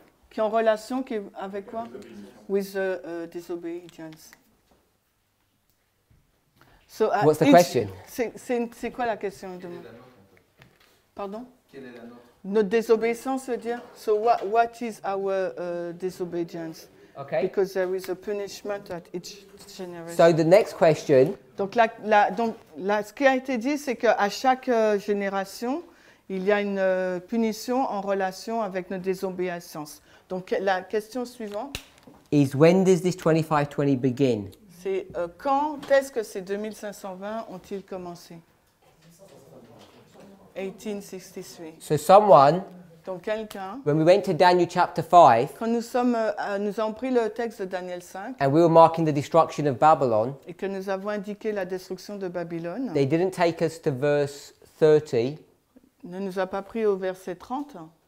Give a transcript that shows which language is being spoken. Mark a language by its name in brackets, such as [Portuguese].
[French] Qui est en relation avec quoi? [English] With the disobedience. So, What's the question? [French] C'est quoi la question? Quelle est la nôtre, en fait? Pardon? Quelle est la nôtre? Notre désobéissance veut dire? [English] So what is our disobedience? Okay. Because there is a punishment at each generation. So the next question [French] Donc, ce qui a été dit, c'est qu'à chaque génération, il y a une punition en relation avec notre désobéissance. Donc, la question suivante, [English] is, when does this 2520 begin? [French] c'est quand est-ce que ces 2520 ont-ils commencé? [English] 1863. So someone, [French] Donc, quelqu'un, [English] when we went to Daniel chapter 5, [French] quand nous avons pris le texte de Daniel 5 [English] and we were marking the destruction of Babylon, [French] et que nous avons indiqué la destruction de Babylone, [English] they didn't take us to verse 30, [French] ne nous a pas pris au verset 30.